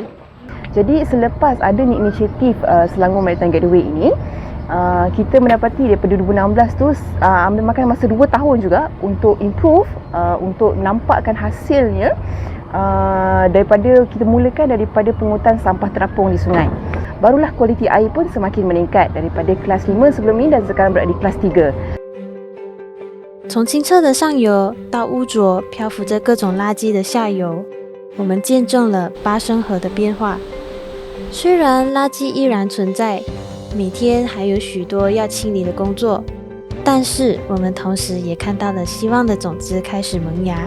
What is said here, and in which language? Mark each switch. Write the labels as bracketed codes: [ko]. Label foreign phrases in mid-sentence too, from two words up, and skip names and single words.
[ms] Jadi selepas adanya inisiatif Selangor Maritime Gateway ini, kita mendapati daripada 2016 tu memakan masa 2 tahun juga untuk improve, untuk nampakkan hasilnya daripada kita mulakan daripada pungutan sampah terapung di sungai. Barulah kualiti air pun semakin meningkat daripada kelas 5 sebelum ini dan sekarang berada di kelas 3. [zh] 从清澈的上游到污浊漂浮着各种垃圾的下游，我们见证了巴生河的变化。虽然垃圾依然存在，每天还有许多要清理的工作，但是我们同时也看到了希望的种子开始萌芽。